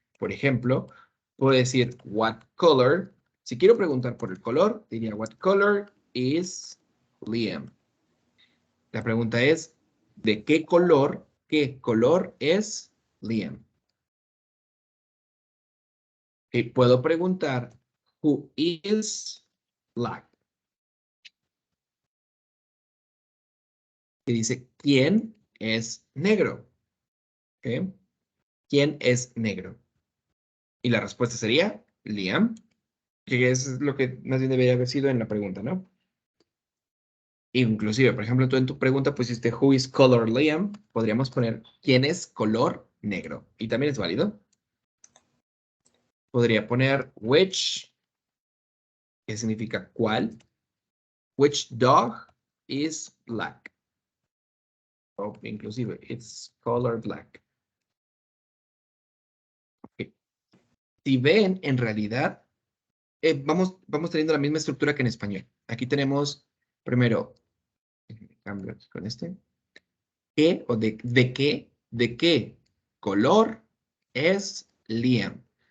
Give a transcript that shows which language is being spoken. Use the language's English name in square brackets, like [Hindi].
[Spanish] Por ejemplo, puedo decir, [English] what color? [Spanish] Si quiero preguntar por el color, diría, [English] what color is Liam? [Spanish] La pregunta es, ¿de qué color es Liam? [English] Puedo preguntar, who is black? [Spanish] Que dice, ¿quién es negro? ¿Ok? ¿Quién es negro? Y la respuesta sería, Liam, que es lo que más bien debería haber sido en la pregunta, ¿no? Inclusive, por ejemplo, tú en tu pregunta pusiste, [English] who is color Liam? [Spanish] Podríamos poner, ¿quién es color negro? Y también es válido. Podría poner, which, que significa cuál. [English] Which dog is black? [Spanish] O inclusive, [English] it's color black. [Spanish] Si ven, en realidad, vamos teniendo la misma estructura que en español. Aquí tenemos, primero, cambio aquí con este. ¿Qué o de qué color es Liam?